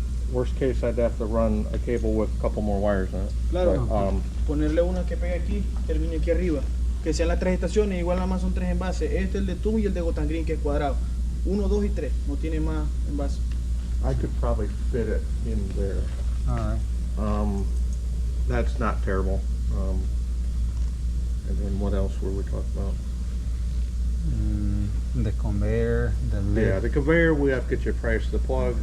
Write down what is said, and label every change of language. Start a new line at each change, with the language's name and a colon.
English: Worst case, I'd have to run a cable with a couple more wires in it.
Spanish: Claro.
English: But,
Spanish: Ponerle una que pegue aquí, termine aquí arriba. Que sean las tres estaciones, igual nada más son tres envases. Este, el de tubo y el de Gotangrin, que es cuadrado. 1, 2 y 3, no tiene más envases.
English: I could probably fit it in there. Alright. That's not terrible. And then what else were we talking about? The conveyor, the lid, Yeah, the conveyor, we have to get you a price of the plug.